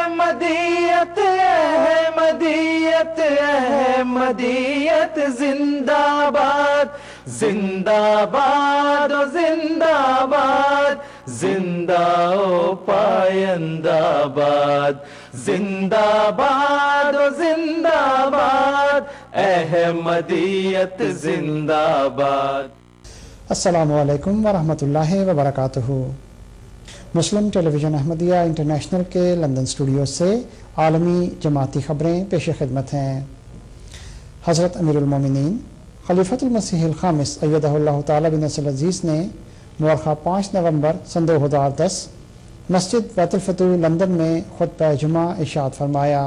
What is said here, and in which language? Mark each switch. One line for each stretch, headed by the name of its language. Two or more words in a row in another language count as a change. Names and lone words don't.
Urdu: احمدیت احمدیت احمدیت زندہ باد زندہ باد او زندہ باد زندہ او پائندہ باد زندہ باد او زندہ باد احمدیت زندہ باد.
Arabic: السلام عليكم ورحمة الله وبركاته.
Urdu: مسلم ٹیلی ویژن احمدیہ انٹرنیشنل کے لندن سٹوڈیو سے عالمی جماعتی خبریں پیش خدمت ہیں. حضرت امیر المومنین خلیفۃ المسیح الخامس
Arabic: أيده الله تعالى بنصره العزيز
Urdu: نے مؤرخہ 5 نومبر سن 2010 مسجد بیت الفتوح لندن میں خطبہ جمعہ ارشاد فرمایا.